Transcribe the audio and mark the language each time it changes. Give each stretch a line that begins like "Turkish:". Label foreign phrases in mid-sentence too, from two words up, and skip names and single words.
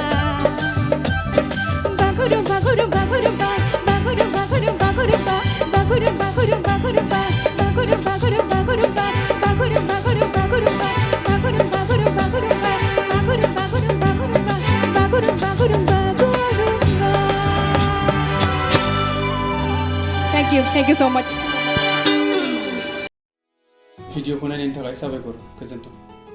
Bodo: बागुरुम्बा गुरुम्बा गुरुम्बा बागुरुम्बा गुरुम्बा गुरुम्बा बागुरुम्बा गुरुम्बा गुरुम्बा बागुरुम्बा गुरुम्बा गुरुम्बा बागुरुम्बा गुरुम्बा गुरुम्बा बागुरुम्बा गुरुम्बा गुरुम्बा बागुरुम्बा गुरुम्बा गुरुम्बा बागुरुम्बा गुरुम्बा गुरुम्बा
English: Thank you so much.
Bodo: भिडिअखौ नायनायनि थाखाय साबायखर गोजोन्थों।